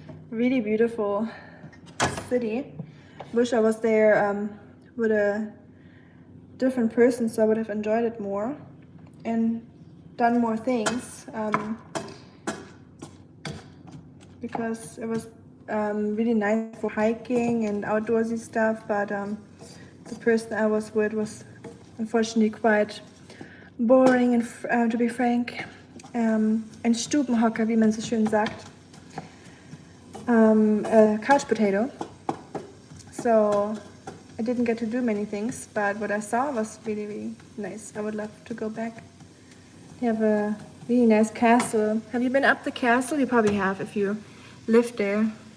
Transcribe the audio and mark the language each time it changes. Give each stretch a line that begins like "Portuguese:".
English: Really beautiful city. Wish I was there with a different person, so I would have enjoyed it more and done more things, because it was really nice for hiking and outdoorsy stuff, but the person I was with was unfortunately quite boring, and to be frank.
German: Ein Stubenhocker, wie man so schön sagt.
English: A couch potato. So I didn't get to do many things, but what I saw was really, really nice. I would love to go back. They have a really nice castle. Have you been up the castle? You probably have if you lived there.